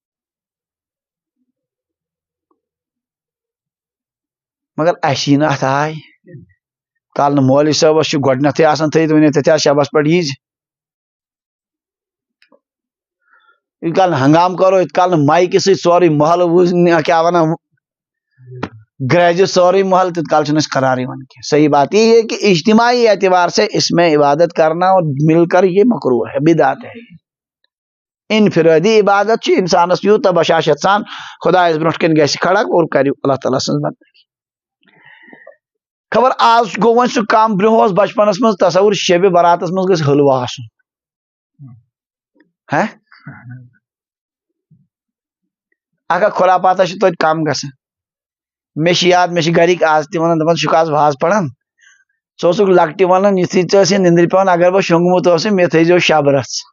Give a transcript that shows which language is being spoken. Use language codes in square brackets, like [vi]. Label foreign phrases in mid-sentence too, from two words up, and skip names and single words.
[ks] مگر اسہِ یی نہٕ اتھ آے کال نہٕ مولوی صٲبس چھُ گۄڈنیتھٕے آسان تھٲیِتھ ؤنِتھ تتہِ حظ شبس پٮ۪ٹھ ییٖزِ ییٚتہِ کال نہٕ ہنگام کرو ییٚتہِ کال نہٕ مایکہِ سۭتۍ سورُے محلہٕ کیٛاہ ونان گرٛزِ سورُے محلہٕ تیٖت کال چھُنہٕ اسہِ قرار یِوان کینٛہہ [ur] صحیح بات یہ ہے کہ اجتماعی اعتبار سے اس میں عبادت کرنا اور مل کر یہ مکروہ ہے بدعت ہے [ks] انفرادی عبادت چھِ انسانس یوٗتاہ بشاشت سان خۄدایس برونٛٹھ کَنۍ گژھِ [ur] کھڑا اور [ks] کرِ اللہ تعالیٰ سٕنٛز بندگی خبر آز گوٚو وۄنۍ سُہ کم برونٛہہ اوس بچپنس منٛز تصور شبِ براتس منٛز گژھِ حلوٕ آسُن اکھا خُرافاتا چھِ توتہِ کم گژھان مےٚ چھِ یاد مےٚ چھِ گرِکۍ آز تہِ ونان دپان ژٕ چھُکھ آز واز پران ژٕ اوسُکھ لۄکٹہِ ونان یُتھُے ژےٚ ٲسۍ نِندرِ پیٚوان اگر بہٕ شۄنٛگمُت اوسُے مےٚ تھٲیزیو شب رژھ